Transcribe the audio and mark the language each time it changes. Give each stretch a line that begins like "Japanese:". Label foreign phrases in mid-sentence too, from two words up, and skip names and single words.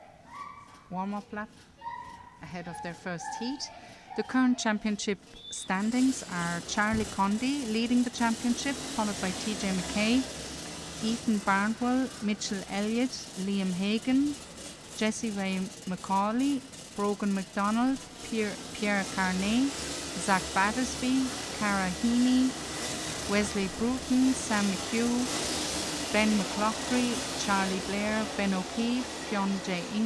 English: warm-up lap ahead of their first heat. The current championship standings are Charlie Condy leading the championship, followed by TJ McKay, Ethan Barnwell, Mitchell Elliott, Liam Hagan, Jesse Ray McCauley, Brogan McDonald, Pierre Carney, Zach Battersby, Cara Heaney, Wesley Bruton, Sam McHugh, Ben McLaughlin, Charlie Blair, Ben O'Keefe, Fionn J.